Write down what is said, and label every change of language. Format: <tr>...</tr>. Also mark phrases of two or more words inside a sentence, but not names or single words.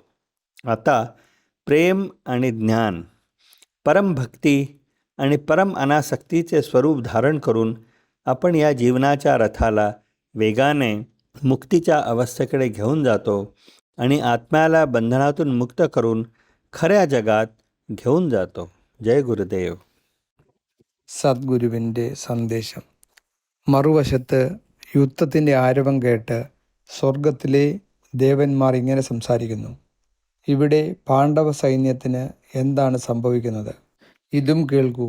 <mr>आता प्रेम आणि ज्ञान, परमभक्ती आणि परम अनासक्तीचे स्वरूप धारण करून आपण या जीवनाच्या रथाला वेगाने मुक्तीच्या अवस्थेकडे घेऊन जातो आणि आत्म्याला बंधनातून मुक्त करून खऱ्या जगात घेऊन जातो. जय गुरुदेव.</mr> <ml>സദ്ഗുരുവിൻ്റെ സന്ദേശം. മറുവശത്ത് യുദ്ധത്തിൻ്റെ ആരവം കേട്ട് സ്വർഗത്തിലെ ദേവന്മാർ ഇങ്ങനെ സംസാരിക്കുന്നു: ഇവിടെ പാണ്ഡവ സൈന്യത്തിന് എന്താണ് സംഭവിക്കുന്നത്? ഇതും കേൾക്കൂ.</ml>